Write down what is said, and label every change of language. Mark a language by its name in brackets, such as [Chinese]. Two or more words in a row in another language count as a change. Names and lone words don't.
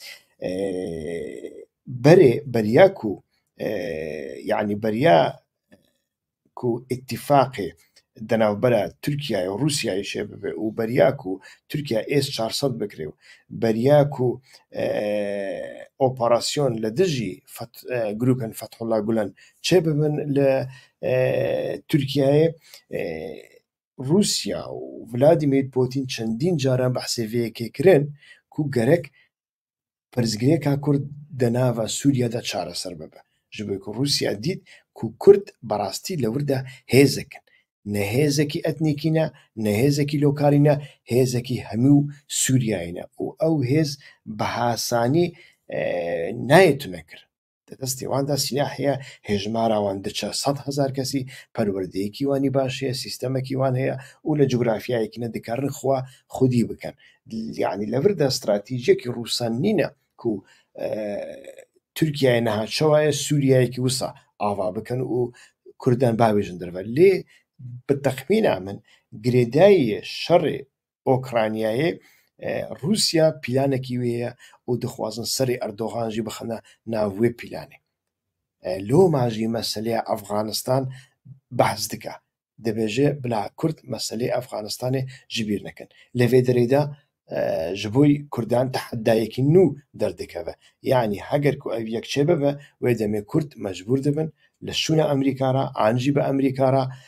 [Kurdish] بەریاک و یعنی بەریاک و ئیتیفاقێ دەناوبەرە تورکیای و رووسیای شێ ببێ و بەریاک و تورکیا S-400 بکرێ و بەریاک و ئۆپەراسیۆن لە دژی گروپن فەتحوڵا گولەن چێ ببن لە تورکیایە رووسیا و ڤلادیمیر پۆتین چەندین جاران بەحسێ vêyekê kirin ku gerek پەرزگریەکە کورد دەناوە سووریادا چارەسەر ببە ji bo ku رووسیا دیت ku کورد بەڕاستی لەوردا هێزەکن نە هێزێکی ئەتنیکینە نە هێزێکی لۆکالینە هێزێکی هەموو سووریایینە و ئەو هێز بە هاسانی نایەتونە کرد دەستی واندا سیلا هەیە هێژماراوان دچە 100,000 کەسی پەروەردەیەکی وانی باش هەیە سیستەمێکی وان هەیە و لە جوگرافیایەکی نەدەکارن خوا خودی بکەن یعنی لەوردا استراتیژیەکی ڕووسان نینە ku Tirkiyeyê niha çewayê Sûriyeyekî wisa ava bikin û Kurdan bavêjin derve lê bi texmîna min girêdayî şerê Okraynayê Rûsya plânekî wê heye û dixwazin serê Erdogan jî bixine nav wê plânê loma jî meseleya Efxanistan behs dike dibêje bila Kurd meselê Efxanistanê ji bîr nekin li vê derê de ji bo Kurdan tehedayekî nû derdikeve yani heger ku ev yek çê bibe wê demê Kurd mecbûr dibin li şûna Emerîka re an jî bi Emerîka re